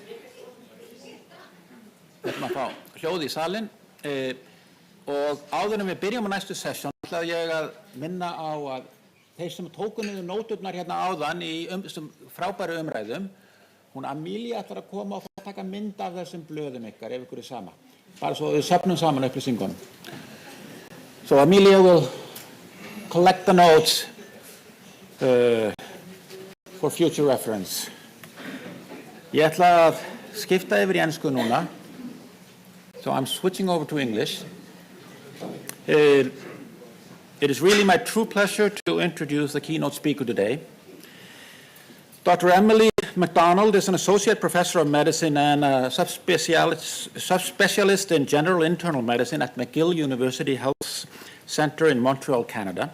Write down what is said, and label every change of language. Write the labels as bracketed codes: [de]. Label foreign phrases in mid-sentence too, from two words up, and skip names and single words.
[is] Við ætlum að fá hljóð í salin og áður en við byrjum á næstu sessjón ætla ég að minna á að þeir sem tóku niður nóturnar hérna áðan í frábæru umræðum, hún Amelia ætlar að koma og taka mynd af þessum blöðum ykkar ef ykkur er sama. Bara svo við söfnum saman upplýsingunum. [en] So Amelia will collect the notes for future reference. [is] Ég ætla að skipta yfir í ensku núna. [en] So I'm switching over to English. It is really my true pleasure to introduce the keynote speaker today. Dr. Emily McDonald is an associate professor of medicine and a subspecialist in general internal medicine at McGill University Health Centre in Montreal, Canada.